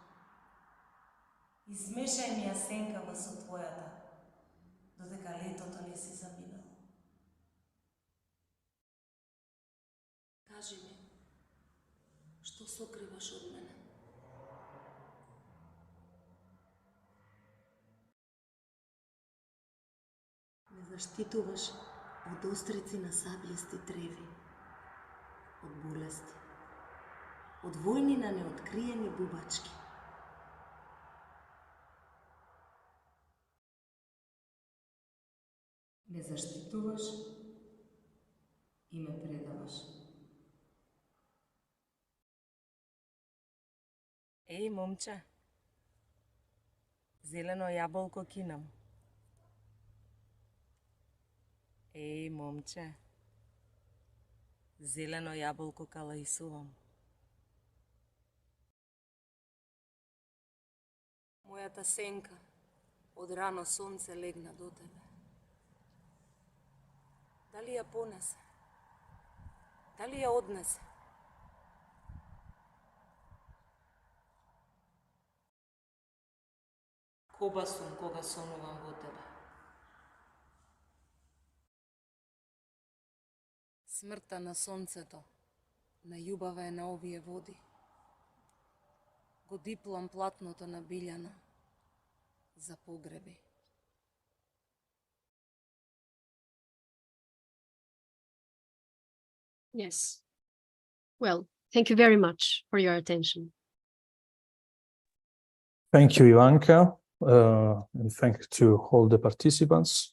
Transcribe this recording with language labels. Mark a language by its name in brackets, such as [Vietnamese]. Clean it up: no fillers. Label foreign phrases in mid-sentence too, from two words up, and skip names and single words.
[Macedonian] Измешај ми ја сенкава со твојата, додека летото не си заминало. Кажи ми, што сокриваш од мене? Заштитуваш од острици на сабљести треви, од болести, од војни на неоткриени бубачки. Ме заштитуваш и ме предаваш. Еј, момче, зелено јаболко кинам. Еј, момче, зелено јаболко калајсувам. Моята сенка од рано сонце легна до тебе. Дали ја понесе? Дали ја однесе? Коба сум кога сонувам во тебе. Смртта на сонцето, на љубава е на овие води. Го диплам платното на Биљана за погреби. [English] Yes. Well, thank you very much for your attention. Thank you, Ivanka, and thank you to all the participants.